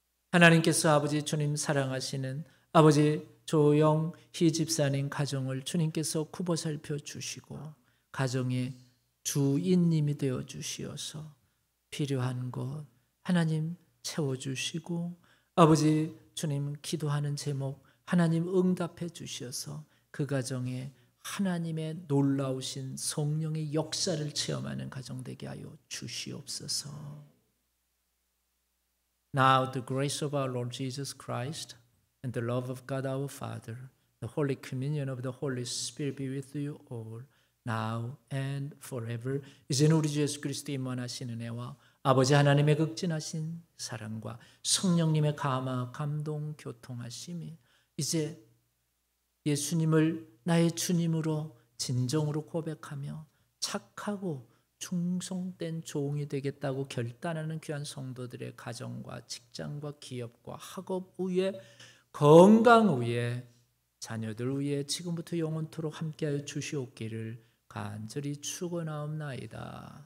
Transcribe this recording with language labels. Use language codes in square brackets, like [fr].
[ko] 하나님께서 아버지 주님 사랑하시는 아버지 조영희 집사님 가정을 주님께서 굽어 살펴 주시고 가정의 주인님이 되어 주시어서 필요한 것 하나님 채워주시고 아버지 주님 기도하는 제목 하나님 응답해 주시어서 그 가정에 하나님의 놀라우신 성령의 역사를 체험하는 가정 되게 하여 주시옵소서. [en] Now the grace of our Lord Jesus Christ and the love of God our Father, the holy communion of the Holy Spirit be with you all, now and forever. [ko] 이제는 우리 주 예수 그리스도의 임원하신 은혜와 아버지 하나님의 극진하신 사랑과 성령님의 감동 교통하심이 이제 예수님을 나의 주님으로 진정으로 고백하며 착하고 충성된 종이 되겠다고 결단하는 귀한 성도들의 가정과 직장과 기업과 학업 위에 건강 위에 자녀들 위에 지금부터 영원토록 함께하여 주시옵기를 간절히 축원하옵나이다.